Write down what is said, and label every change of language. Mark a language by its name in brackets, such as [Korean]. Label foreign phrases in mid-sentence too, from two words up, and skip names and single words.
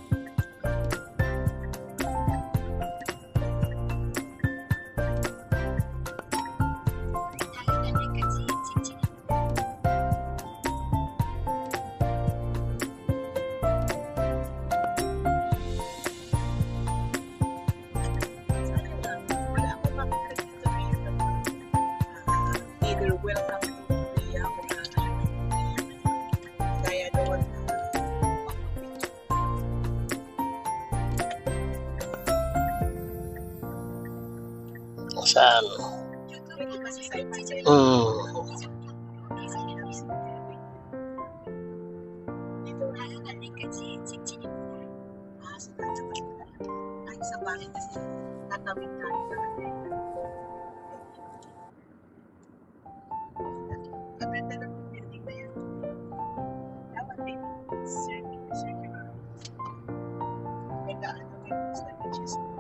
[Korean] 다음 안내까지 직진입니다. [English] Either welcome to Korea [Filipino] o kaya doon Saan? [Korean] 다음 안내까지 직진입니다. [Filipino] ay sa bagay kasi tatawid tayo sa Ganda ng building na yan. Dapat may circular. May daan na may sa beaches.